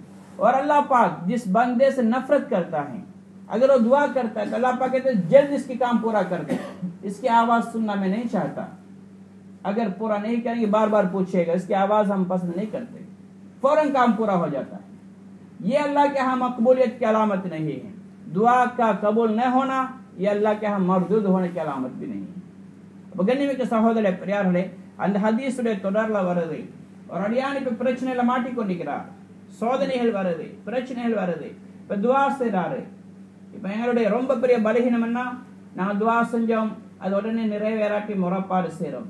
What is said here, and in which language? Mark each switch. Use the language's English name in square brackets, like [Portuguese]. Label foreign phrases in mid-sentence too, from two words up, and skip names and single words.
[Urdu] اور اللہ پاک جس بندے سے نفرت کرتا ہے اگر وہ دعا کرتا ہے تو اللہ پاک کہتے ہیں جلد اس کی کام پورا کر دے، اس کی آواز سننا میں نہیں چاہتا۔ اگر پورا نہیں کریں گے بار بار پوچھے گا، اس کی آواز ہم پسند نہیں کرتے، فوراً کام پورا ہو جاتا ہے۔ یہ اللہ کے ہاں مقبولیت کی علامت نہیں ہے۔ دعا کا قبول نہ ہونا یہ اللہ کے ہاں مردود ہونے کی علامت بھی نہیں ہے۔ [Tamil] கண்ணியமிக்க சகோதர பெரியார்களே, அந்த ஹதீஸுடைய தொடர்ல வருது, ஒரு அடியான் இப்ப பிரச்சனையில மாட்டிக்கொண்டிருக்கிறார், சோதனைகள் வருது, பிரச்சனைகள் வருது, இப்ப துவா செய்றாரு. இப்ப எங்களுடைய ரொம்ப பெரிய பலகீனம் என்ன, நாங்க துவா செஞ்சோம் அது உடனே நிறைவேறாட்டி முறைப்பாடு செய்றோம்.